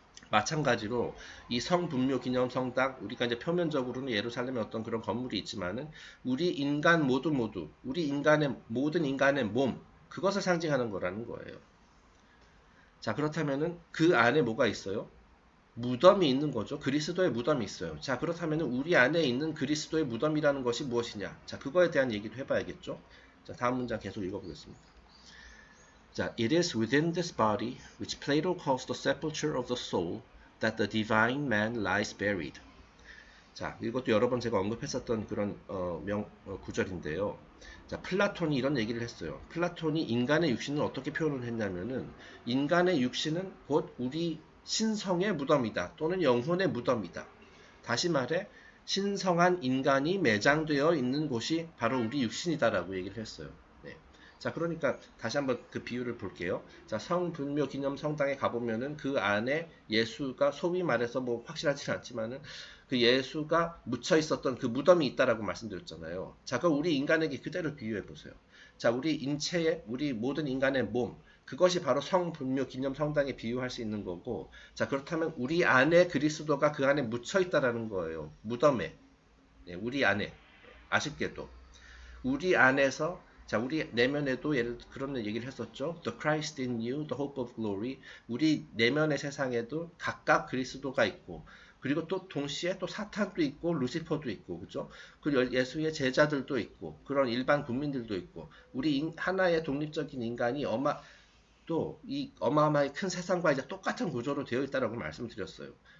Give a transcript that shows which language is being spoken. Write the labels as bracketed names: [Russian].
[Korean] 마찬가지로 이 성분묘 기념 성당, 우리가 이제 표면적으로는 예루살렘에 어떤 그런 건물이 있지만은 우리 인간 모두 우리 인간의 모든 인간의 몸, 그것을 상징하는 거라는 거예요. 자, 그렇다면은 그 안에 뭐가 있어요? 무덤이 있는 거죠. 그리스도의 무덤이 있어요. 자, 그렇다면 우리 안에 있는 그리스도의 무덤이라는 것이 무엇이냐? 자, 그거에 대한 얘기도 해봐야겠죠. 자, 다음 문장 계속 읽어보겠습니다. [English] 자, it is within this body, which Plato calls the sepulchre of the soul, that the divine man lies buried. [Korean] 자, 이것도 여러 번 제가 언급했었던 그런 구절인데요. 자, 플라톤이 이런 얘기를 했어요. 플라톤이 인간의 육신을 어떻게 표현을 했냐면은, 인간의 육신은 곧 우리 신성의 무덤이다, 또는 영혼의 무덤이다. 다시 말해 신성한 인간이 매장되어 있는 곳이 바로 우리 육신이다라고 얘기를 했어요. 네. 자, 그러니까 다시 한번 그 비유를 볼게요. 자, 성분묘 기념 성당에 가보면은 그 안에 예수가, 소위 말해서 뭐 확실하지는 않지만은 그 예수가 묻혀 있었던 그 무덤이 있다라고 말씀드렸잖아요. 자, 그럼 우리 인간에게 그대로 비유해 보세요. 자, 우리 인체의, 우리 모든 인간의 몸, 그것이 바로 성분묘 기념 성당에 비유할 수 있는 거고, 자, 그렇다면 우리 안에 그리스도가 그 안에 묻혀 있다라는 거예요. 무덤에. 네, 우리 안에. 아쉽게도 우리 안에서, 자, 우리 내면에도 그런 얘기를 했었죠. [English] The Christ in you, the hope of glory. [Korean] 우리 내면의 세상에도 각각 그리스도가 있고, 그리고 또 동시에 또 사탄도 있고 루시퍼도 있고, 그죠? 그리고 예수의 제자들도 있고, 그런 일반 국민들도 있고, 우리 하나의 독립적인 인간이 또 이 어마어마하게 큰 세상과 이제 똑같은 구조로 되어 있다라고 말씀드렸어요.